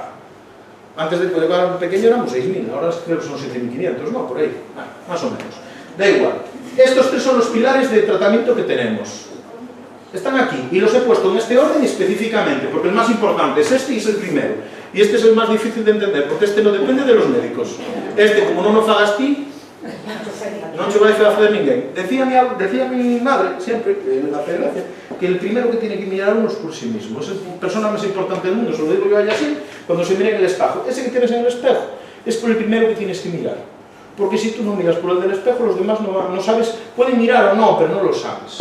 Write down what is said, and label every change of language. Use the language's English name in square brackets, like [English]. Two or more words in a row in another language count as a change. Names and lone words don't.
[Spanish] Antes de poder era pequeño éramos 6.000, ahora creo que son 7.500, ¿no? Por ahí, más o menos. Da igual. Estos tres son los pilares de tratamiento que tenemos. Están aquí, y los he puesto en este orden específicamente, porque el más importante es este y es el primero. Y este es el más difícil de entender, porque este no depende de los médicos. [Galician] Este, como no lo fagas ti, non se vai facer ninguén. [Spanish] Decía mi madre, siempre, en la federación, que el primero que tiene que mirar uno es por sí mismo. Es la persona más importante del mundo, se lo digo yo allá así, cuando se mira en el espejo. Ese que tienes en el espejo es por el primero que tienes que mirar. Porque si tú no miras por el del espejo, los demás no sabes, pueden mirar o no, pero no lo sabes.